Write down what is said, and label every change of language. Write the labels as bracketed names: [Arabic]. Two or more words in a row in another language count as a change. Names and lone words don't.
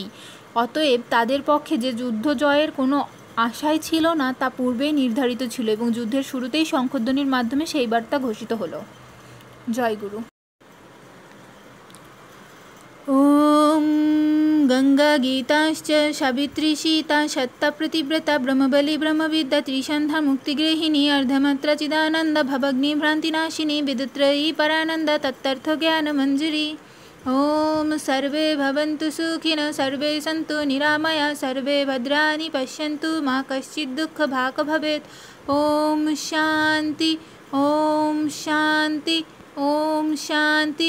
[Bangla] অতএব তাদের পক্ষে যে যুদ্ধ জয়ের কোনো আশাই ছিল না তা পূর্বেই নির্ধারিত ছিল এবং যুদ্ধের শুরুতেই শঙ্খধ্বনির মাধ্যমে সেই বার্তা ঘোষিত হলো। [Sanskrit] জয় গুরু। ওম গঙ্গা গীতাশ্চ সাবিত্রী সীতা সত্তা প্রতিব্রতা ব্রহ্মবলী ব্রহ্মবিদ্যা ত্রিসন্ধ্যা মুক্তিগৃহিণী अर्धमात्रा चिदानंद भवग्नि भ्रांतिनाशिनी विदुत्रयी परानंद तत्तर्थ ज्ञान मंजरी। ओम सर्वे भवन्तु सुखिनः सर्वे सन्तु निरामया सर्वे भद्राणि पश्यन्तु मा कश्चित् दुःखभाग् भवेत्। ओम शांति ओम शांति ओम शांति।